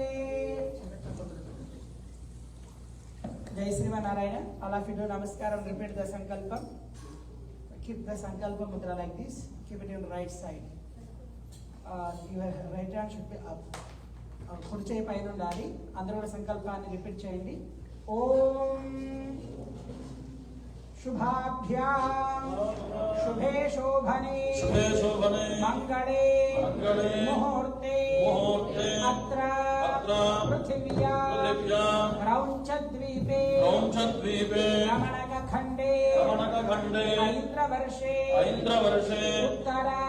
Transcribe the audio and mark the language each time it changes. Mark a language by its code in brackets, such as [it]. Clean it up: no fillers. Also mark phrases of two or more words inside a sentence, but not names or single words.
[en] Jai Srimanarayana. All of you do namaskar and repeat the sankalpa. Keep the [sa] संकल्प मुद्रा [en] like this. Keep it on the right side. Your right hand should be up. [te] కుడి చేయి పైన ఉండాలి. అందరూ కూడా సంకల్పాన్ని రిపీట్ చేయండి. [sa] ఓం शुभाभ्याम शुभे शोभने मंगले मुहूर्ते अत्र पृथिव्या क्रौञ्चद्वीपे रमणकखण्डे ऐन्द्रवर्षे उत्तर